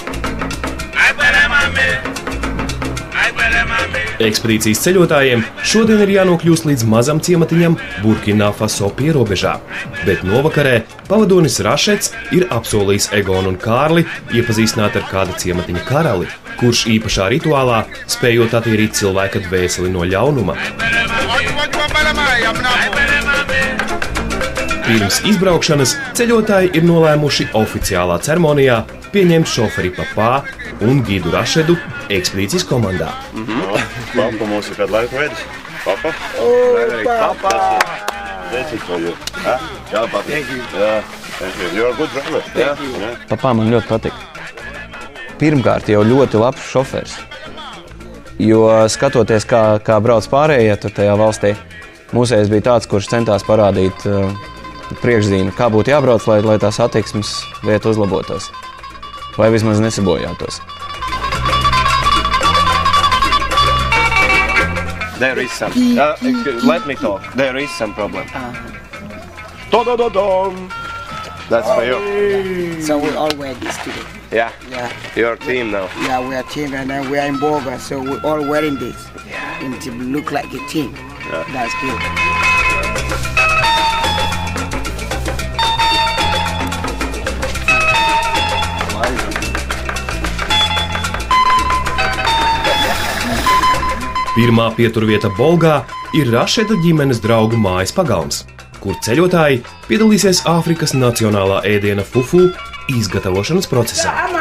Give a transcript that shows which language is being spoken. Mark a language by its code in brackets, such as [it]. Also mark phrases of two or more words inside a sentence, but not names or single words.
[lv] Ekspedīcijas ceļotājiem šodien ir jānokļūst līdz mazam ciematiņam Burkina Faso pierobežā, bet novakarē pavadonis Rašets ir apsolījis Egonu un Kārli iepazīstināt ar kāda ciematiņa karali, kurš īpašā rituālā spējot attīrīt cilvēka dvēseli no ļaunuma. Pirms izbraukšanas ceļotāji ir nolēmuši oficiālā ceremonijā pieņemt šoferi Papā un gidu Rašedu ekspedīcijas komandā. Papa mums ir kādu laiku vedis. [en] Papa? Papa! That's it for you. Jā, Papa. Thank you. You're a good driver. [lv] Papā man ļoti patīk. Pirmkārt, jau ļoti labs šofers. Jo skatoties, kā brauc pārējie tur tajā valstī, mūsējais bija tāds, kurš centās parādīt priekšzīmi, kā būtu jābrauc, lai tā satiksmes vieta uzlabotos. Vai vismaz nesabojātos. [en] There is some. Let me talk. There is some problem. That's for you. So we all wear this today. Yeah. Yeah. Your team now. Yeah, we are team and then we are in Boga, so we all wearing this. Yeah. And to look like a team. Yeah. That's good. [lv] Pirmā pieturvieta Bolgā ir Rašeda ģimenes draugu mājas pagalms, kur ceļotāji piedalīsies Āfrikas nacionālā ēdiena fufu izgatavošanas procesā.